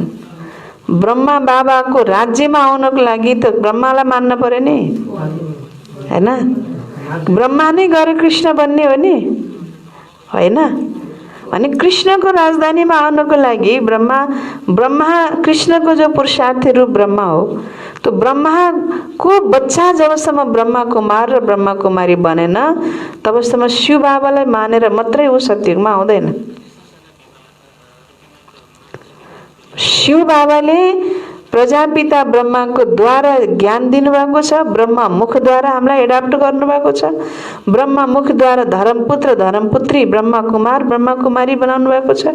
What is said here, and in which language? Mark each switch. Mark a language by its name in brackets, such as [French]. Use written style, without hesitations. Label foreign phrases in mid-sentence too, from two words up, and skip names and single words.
[Nepali] ब्रह्मा बाबाको राज्यमा आउनको लागि त ब्रह्मालाई मान्न पर्यो नि, हैन? ब्रह्मा नै गएर कृष्ण बन्ने हो नि, होइन? अनि कृष्णको राजधानीमा आउनको लागि ब्रह्मा कृष्णको जो पुरुषार्थी रूप ब्रह्मा हो, तो ब्रह्माको बच्चा जबसम्म ब्रह्मा कुमार र ब्रह्मा कुमारी बनेन तबसम्म शिव बाबालाई मानेर मात्रै ऊ सतयुगमा आउँदैन। शिव बाबाले प्रजापिता ब्रह्माको द्वारा ज्ञान दिनुभएको छ, ब्रह्मा मुखद्वारा हामीलाई एडाप्ट गर्नुभएको छ, ब्रह्मा मुखद्वारा धर्मपुत्र धर्मपुत्री ब्रह्मा कुमार ब्रह्मा कुमारी बनाउनु भएको छ।